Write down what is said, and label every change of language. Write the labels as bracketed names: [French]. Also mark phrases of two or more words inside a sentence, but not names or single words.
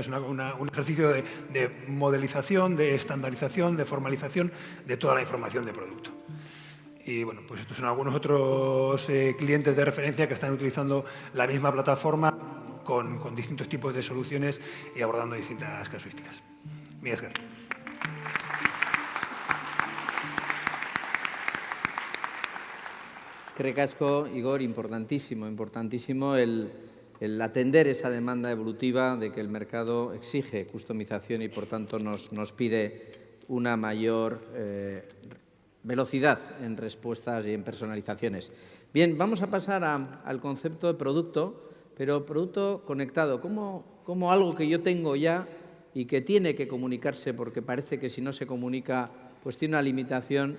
[Spanish] Es un ejercicio de modelización, de estandarización, de formalización de toda la información de producto. Y bueno, pues estos son algunos otros clientes de referencia que están utilizando la misma plataforma con distintos tipos de soluciones y abordando distintas casuísticas. [Basque] Mila esker. Eskerrik asko, Igor, [Spanish] importantísimo el atender esa demanda evolutiva de que el mercado exige customización y, por tanto, nos pide una mayor velocidad en respuestas y en personalizaciones. Bien, vamos a pasar al concepto de producto, pero producto conectado, como algo que yo tengo ya y que tiene que comunicarse, porque parece que si no se comunica, pues tiene una limitación.